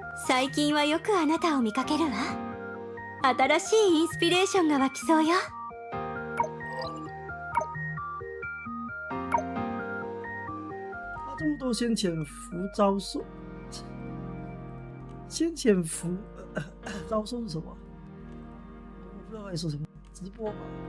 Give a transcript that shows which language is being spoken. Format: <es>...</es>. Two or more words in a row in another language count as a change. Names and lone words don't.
<ja>最近はよくあなたを見かけるわ。新しいインスピレーションが湧きそうよ。</ja> <zh>他这么多先潜伏招数，先潜伏招数是什么？我不知道该说什么，直播吧。</zh>